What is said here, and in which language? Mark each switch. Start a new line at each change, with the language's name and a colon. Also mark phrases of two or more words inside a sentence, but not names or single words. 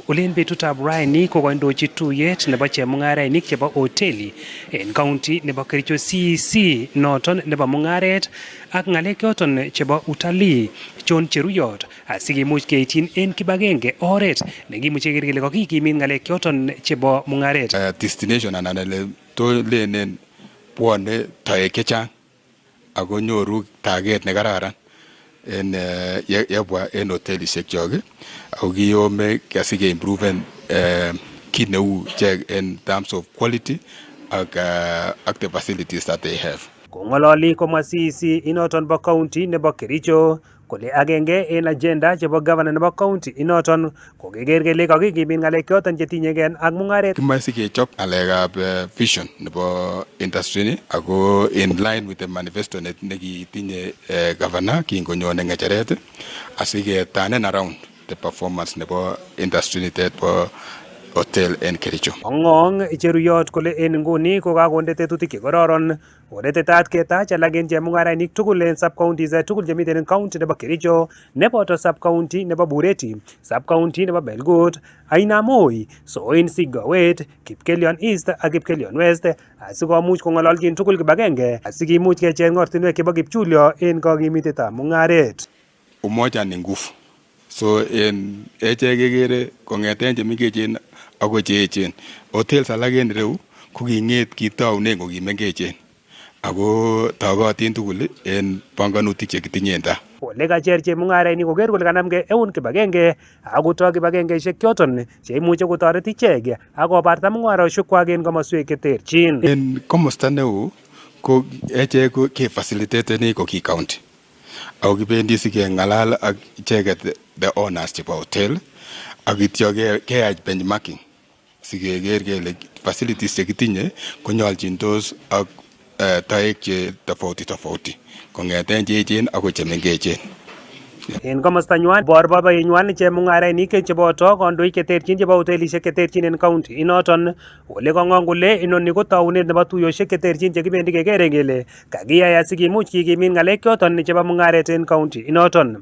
Kipsigis: Olen betutab raini ko kandochi tuyet nebo chemung'arainik chebo hoteli en county nebo Kericho CEC noton nebo mung'aret ak ng'alek choton chebo utalii John Cheruyot asikimuch keityin en kibagenge oret nekimuche keker kele kakikimit ng'alek choton chebo mung'aret. Destination anan ele to lenen bwone toek chechang ako nyoru taget nekararan en yebwa en hotelisiek kyok ako kiyome asike improven kit neu
English: in terms of quality
Kipsigis: ak
English: the facilities that they have.
Kipsigis: Kong'ololi komwa CEC inoton bo county nebo Kericho kole agenge en agenda chebo governor nebo county inoton ko keker kele kakikimit ng'alek choton chetinyegei ak mung'aret. Kimoe sikechop ng'alekab vision nebo industry ni ako
English: in line with the manifesto
Kipsigis: nekitinye governor kingonyone ng'echeret asiketanen
English: around the performance
Kipsigis: nebo industry nitet bo hotel en Kericho. Ong'ong Cheruyot kole en nguni ko kakonde tetutik chekororon kotetat ketach alak en chemung'arainik tugul en
English: sub counties
Kipsigis: tugul chemiten en county nebo Kericho neboto
English: sub county
Kipsigis: nebo Bureti,
English: sub county
Kipsigis: nebo Belgut, Ainamoi, Soin Sigawet, Kipkelion East ak Kipkelion West asikomuch kong'ololchin tugul kibagenge asikimuch kecheng ortinwek chebo kipchulyo en kakimitetab mung'aret.
Swahili: Umoja ni nguvu.
Kipsigis: So en echek kekere kong'eten chemengechen ako cheechen. Hotels alak en ireu ko king'et kitaunen kokimengechen ako togotin tugul en panganutik chekitinye en tai. Ole kacher chemung'arainik koker kole kanamgei eun kibagenge akotoi kibagengeisiek choton cheimuche kotoret ichek akobarta mung'arosiekwak en komoswek cheterchin. En komosta neo ko echek ke facilitateni ko ki county. Ako kibendi sikeng'alal ak icheket
English: the owners
Kipsigis: chebo hotel ak ityo keyach benchmarking sikeker kele facilities chekitinye konyoljindos ak toek che tofauti kong'eten cheechen ako chemengechen. En komostanywan boiboiyenywan chemung'arainik cheboto kandoik cheterchin chebo hotelisiek cheterchin en county inoton ole kong'ong kole inoni ko taunet nebo tuyosiek cheterchin chekibendi kekere kele kakiyai asikimuch kikimit ng'alek choton chebo mung'aret en county inoton.